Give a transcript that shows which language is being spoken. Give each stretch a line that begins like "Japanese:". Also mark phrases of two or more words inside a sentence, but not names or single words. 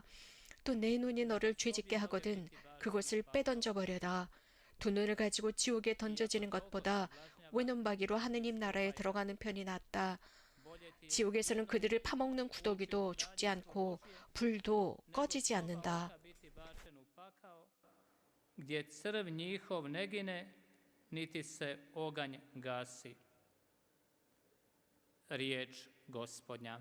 Korean: 또 내 눈이 너를 죄짓게 하거든 그것을 빼던져버려라. 두 눈을 가지고 지옥에 던져지는 것보다 외눈박이로 하느님 나라에 들어가는 편이 낫다. 지옥에서는 그들을 파먹는 구더기도 죽지 않고 불도 꺼지지 않는다.
Croatian: gdje crv njihov ne gine, niti se oganj gasi. Riječ Gospodnja.